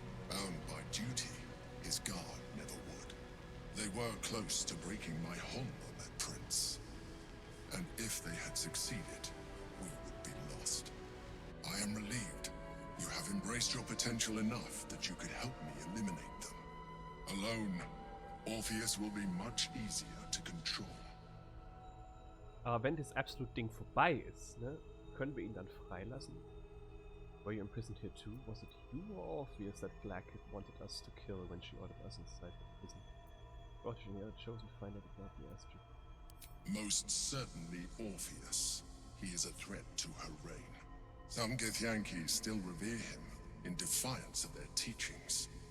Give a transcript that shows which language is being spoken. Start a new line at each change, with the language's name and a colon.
English: Bound by duty, his guard never would. They were close to breaking my hold on that prince. And if they had succeeded, we would be lost. I am relieved. You have embraced your potential enough that you could help me eliminate them. Alone, Orpheus will be much easier to control.
German: Aber wenn das absolute Ding vorbei ist, ne, können wir ihn dann freilassen?
English: Were you imprisoned here too? Was it you or Orpheus that Blackith wanted us to kill when she ordered us inside the prison? Fortunately, I chose to find out about the Astrid. Most certainly Orpheus. He is a threat to her reign. Some Githyanki still revere him, in defiance of their teachings.